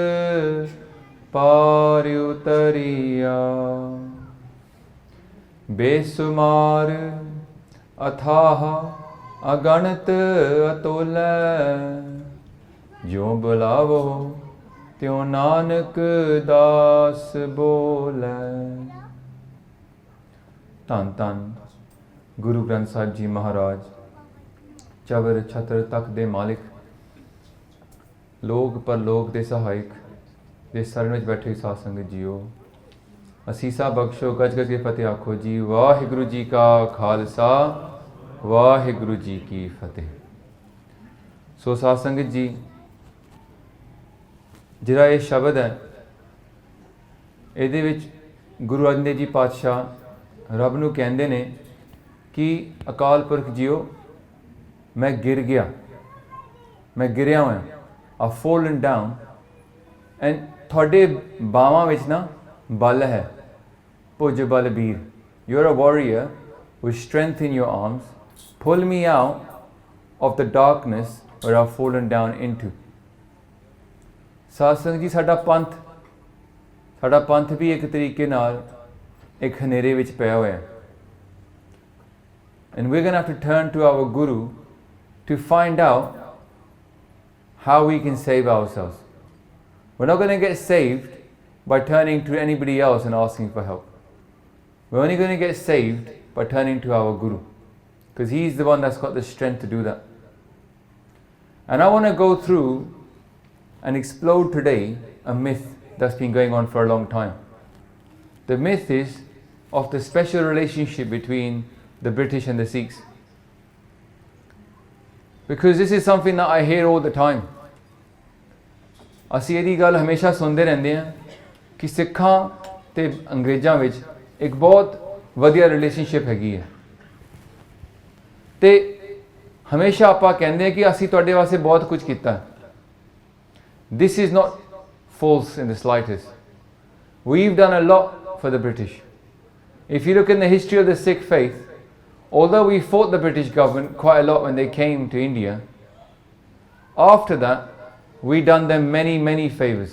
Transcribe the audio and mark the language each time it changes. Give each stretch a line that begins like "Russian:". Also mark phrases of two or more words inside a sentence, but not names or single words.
Punjabi: ਪਾਰਿ ਉਤਾਰਿਆ ਬੇਸੁਮਾਰ ਅਥਾਹਾ ਅਗਨਤ ਅਤੋਲੇ ਜੋ ਬੁਲਾਵੋ ਤਿਉ ਨਾਨਕ ਦਾਸ ਬੋਲੇ ਤਨ ਤਨ ਗੁਰੂ ਗ੍ਰੰਥ ਸਾਹਿਬ ਜੀ ਮਹਾਰਾਜ ਚਵਰ ਛਤਰ ਤਖ਼ਤ ਦੇ ਮਾਲਕ ਲੋਕ ਪਰਲੋਕ ਦੇ ਸਹਾਇਕ ਦੇ ਸਰਨ ਵਿੱਚ ਬੈਠੇ ਸਾਧ ਸੰਗਤ ਜੀਓ ਅਸੀਸਾਂ ਬਖਸ਼ੋ ਗੱਜ ਗੱਜ ਕੇ ਫਤਿਹ ਆਖੋ ਜੀ ਵਾਹਿਗੁਰੂ ਜੀ ਕਾ ਖਾਲਸਾ ਵਾਹਿਗੁਰੂ ਜੀ ਕੀ ਫਤਿਹ। ਸੋ ਸਾਧ ਸੰਗਤ ਜੀ ਜਿਹੜਾ ਇਹ ਸ਼ਬਦ ਹੈ ਇਹਦੇ ਵਿੱਚ ਗੁਰੂ ਅਰਜਨ ਦੇਵ ਜੀ ਪਾਤਸ਼ਾਹ ਰੱਬ ਨੂੰ ਕਹਿੰਦੇ ਨੇ ਕਿ ਅਕਾਲ ਪੁਰਖ ਜੀਓ ਮੈਂ ਗਿਰ ਗਿਆ ਮੈਂ ਗਿਰਿਆ ਹੋਇਆ
English: I've fallen down and
Punjabi: ਤੁਹਾਡੇ ਬਾਹਾਂ ਵਿੱਚ ਨਾ ਬਲ ਹੈ ਭੁਜ ਬਲਬੀਰ
English: you're a warrior with strength in your arms pull me out of the darkness where I've fallen down into
Punjabi: ਸਾਧ ਸੰਗਤ ਜੀ ਸਾਡਾ ਪੰਥ ਵੀ ਇੱਕ ਤਰੀਕੇ ਨਾਲ ਇੱਕ ਹਨੇਰੇ ਵਿੱਚ ਪਿਆ ਹੋਇਆ ਹੈ
English: and we're going to have to turn to our guru to find out how we can save ourselves. We're not going to get saved by turning to anybody else and asking for help. We're only going to get saved by turning to our Guru, because he's the one that's got the strength to do that. And I want to go through and explode today a myth that's been going on for a long time. The myth is of the special relationship between the British and the Sikhs. Because this is something that I hear all the time.
Punjabi: ਅਸੀਂ ਇਹਦੀ ਗੱਲ ਹਮੇਸ਼ਾ ਸੁਣਦੇ ਰਹਿੰਦੇ ਹਾਂ ਕਿ ਸਿੱਖਾਂ ਤੇ ਅੰਗਰੇਜ਼ਾਂ ਵਿੱਚ ਇੱਕ ਬਹੁਤ ਵਧੀਆ ਰਿਲੇਸ਼ਨਸ਼ਿਪ ਹੈਗੀ ਹੈ ਤੇ ਹਮੇਸ਼ਾ ਆਪਾਂ ਕਹਿੰਦੇ ਹਾਂ ਕਿ ਅਸੀਂ ਤੁਹਾਡੇ ਵਾਸਤੇ ਬਹੁਤ ਕੁਝ ਕੀਤਾ
English: This is not false in the slightest. We've done a lot for the British. If you look in the history of the Sikh faith, although we fought the British government quite a lot when they came to India, after that we done them many favors.